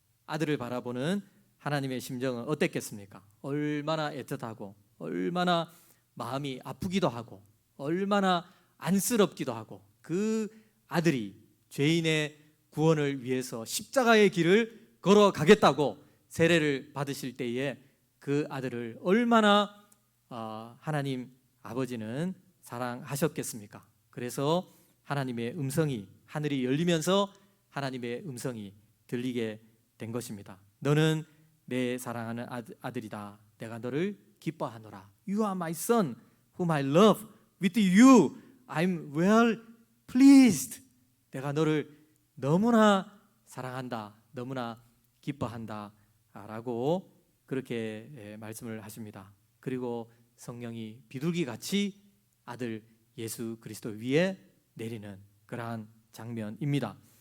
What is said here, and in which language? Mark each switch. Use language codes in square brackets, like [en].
[ko] 아들을 바라보는 하나님의 심정은 어땠겠습니까? 얼마나 애틋하고 얼마나 마음이 아프기도 하고 얼마나 안쓰럽기도 하고, 그 아들이 죄인의 구원을 위해서 십자가의 길을 걸어가겠다고 세례를 받으실 때에 그 아들을 얼마나 하나님 아버지는 사랑하셨겠습니까? 그래서 하나님의 음성이, 하늘이 열리면서 하나님의 음성이 들리게 된 것입니다. 너는 내 사랑하는 아들이다. 내가 너를 기뻐하노라. [en] You are my son whom I love. With you I'm well pleased. [ko] 내가 너를 너무나 사랑한다. 너무나 기뻐한다. 라고 그렇게 말씀을 하십니다. 그리고 성령이 비둘기같이 아들 예수 그리스도 위에 내리는 그러한 장면입니다.